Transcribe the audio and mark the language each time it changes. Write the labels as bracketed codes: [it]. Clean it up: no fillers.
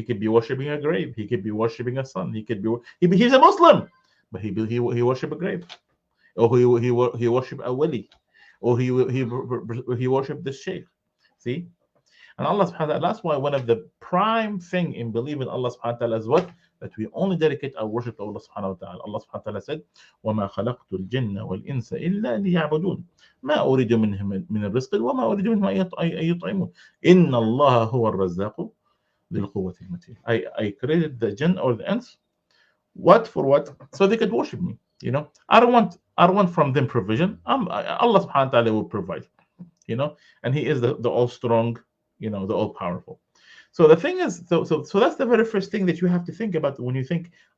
[en] He could be worshiping a grave. He could be worshiping a son. He's a Muslim, but he worship a grave, or he worship a wali, or he worship the sheikh. See. And Allah subhanahu wa ta'ala, that's why one of the prime thing in believing Allah subhanahu wa ta'ala is what? That we only dedicate our worship to Allah subhanahu wa ta'ala. Allah subhanahu wa ta'ala said, [ar] وَمَا خَلَقْتُ الْجِنَّ وَالْإِنسَ إِلَّا لِيَعْبُدُونَ مَا أُرِيدُ مِنْهُم مِنْ الرِّزْقِ وَمَا أُرِيدُ مِنْهُمْ أَن يُطْعِمُونَ إِنَّ اللَّهَ هُوَ الرَّزَّاقُ ذِي الْقُوَّةِ الْمَتِينَ. [en] I created the jinn or the ants. What? For what? So they could worship me. I don't want from them provision. Allah subhanahu wa ta'ala will provide. And He is the all strong, the all powerful. So the thing is, so that's the very first thing that you have to think about when you think